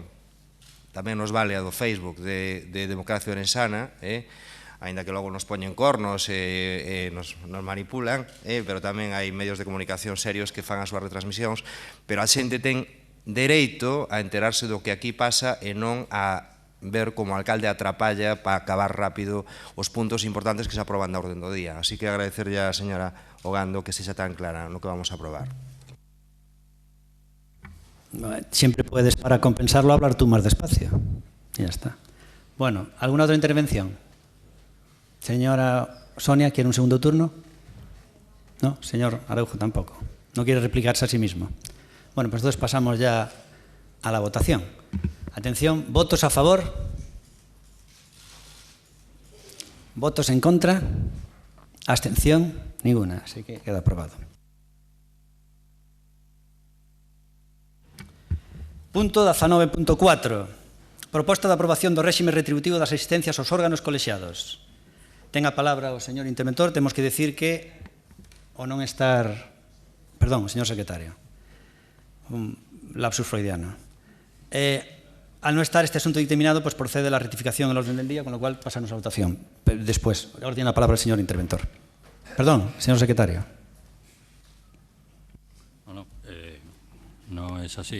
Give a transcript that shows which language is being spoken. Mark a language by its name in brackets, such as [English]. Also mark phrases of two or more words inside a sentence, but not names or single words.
[Galician] Tamén nos vale a do Facebook de Democracia Orensana, aínda que logo nos poñen cornos e nos manipulan, pero tamén hai medios de comunicación serios que fan as súas retransmisións, pero a xente ten dereito a enterarse do que aquí pasa e non a ver como o alcalde atrapalla para acabar rápido os puntos importantes que se aproban da orden do día. Así que agradecerlle a señora Ogando que sexa tan clara no que vamos a aprobar. [Spanish] Siempre puedes, para compensarlo, hablar tú más despacio. Y ya está. Bueno, ¿alguna otra intervención? Señora Sonia, ¿quiere un segundo turno? No, señor Araujo tampoco. No quiere replicarse a sí mismo. Bueno, pues entonces pasamos ya a la votación. Atención, ¿votos a favor? ¿Votos en contra? ¿Abstención? Ninguna, así que queda aprobado. Punto 19.4. [Galician] Proposta de aprobación do réxime retributivo das asistencias aos órganos colexiados. Ten a palabra o señor interventor. Temos que decir que, o non estar... [Spanish] Perdón, señor secretario. Un lapsus freudiano. Al no estar este asunto dictaminado, pues procede la rectificación del orden del día, con lo cual pasamos a la votación. Después, ahora tiene la palabra el señor interventor. Perdón, señor secretario. No es así.